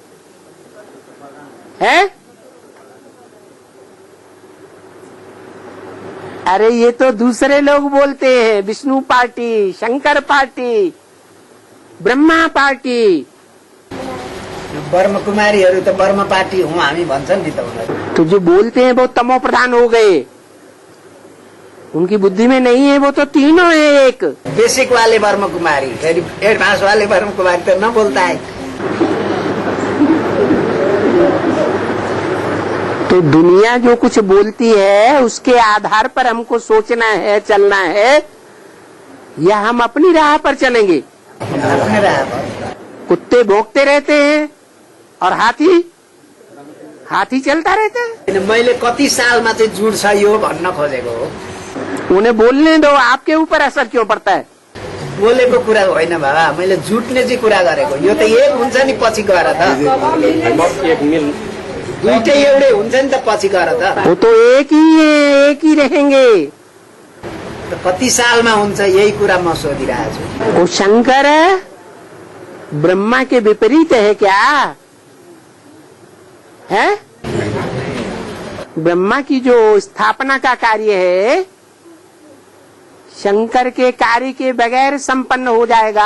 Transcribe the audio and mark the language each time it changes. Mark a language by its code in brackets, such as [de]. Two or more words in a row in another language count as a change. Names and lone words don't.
[hi] है? अरे ये तो दूसरे लोग बोलते हैं, विष्णु पार्टी, शंकर पार्टी, ब्रह्मा पार्टी। [ne] बर्मा कुमारीहरू त बर्मा पार्टी हूँ हामी भन्छन् नि त उनीहरू। [hi] तो जो बोलते हैं वो तमो प्रधान हो गए, उनकी बुद्धि में नहीं है, वो तो तीनों है एक। बेसिक वाले बर्मा कुमारी, फिर एडवांस वाले बर्मा कुमारी तो न बोलता है। तो दुनिया जो कुछ बोलती है उसके आधार पर हमको सोचना है, चलना है, या हम अपनी राह पर चलेंगे? अपने राह पर। कुत्ते भौंकते रहते हैं और हाथी चलता रहता है। [ne] मैले कति सालमा चाहिँ जुड्छ यो भन्न खोजेको हो। [hi] उन्हें बोलने दो, आपके ऊपर असर क्यों पड़ता है? [ne] बोलेको कुरा होइन बाबा, मैले जुट्ने चाहिँ कुरा गरेको। यो त एक हुन्छ नि पछि गएर त, दुईटै एउटै हुन्छ नि त पछि गएर त। [hi] वो तो एक ही है, एक ही रहेंगे। [ne] त कति सालमा हुन्छ यही कुरा म सोधिरहेको छु। [hi] वो शंकर ब्रह्मा के विपरीत है क्या? है? ब्रह्मा की जो स्थापना का कार्य है शंकर के कार्य के बगैर संपन्न हो जाएगा?